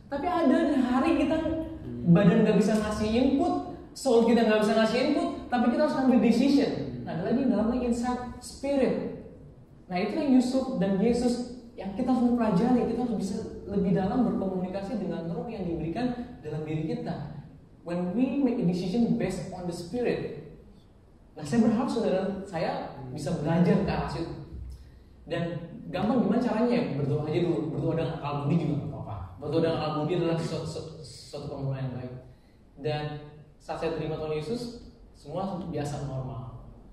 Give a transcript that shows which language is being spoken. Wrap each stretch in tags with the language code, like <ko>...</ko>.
<id>Tapi ada hari kita badan nggak bisa ngasih input, soul kita nggak bisa ngasih input, tapi kita harus ambil decision. Nah, ada lagi dalamnya inside spirit. Nah, itu yang Yusuf dan Yesus yang kita harus mempelajari. Kita harus bisa lebih dalam berkomunikasi dengan roh yang diberikan dalam diri kita.</id> <en>When we make a decision based on the spirit.</en> <id>Nah, saya berharap saudara saya bisa belajar ke arah situ. Dan gampang gimana caranya ya? Berdoa aja dulu. Berdoa dengan akal budi juga nggak apa-apa. Berdoa dengan akal budi adalah suatu pemuluhan yang baik. Dan saat saya terima Tuhan Yesus, semua biasa normal.</id>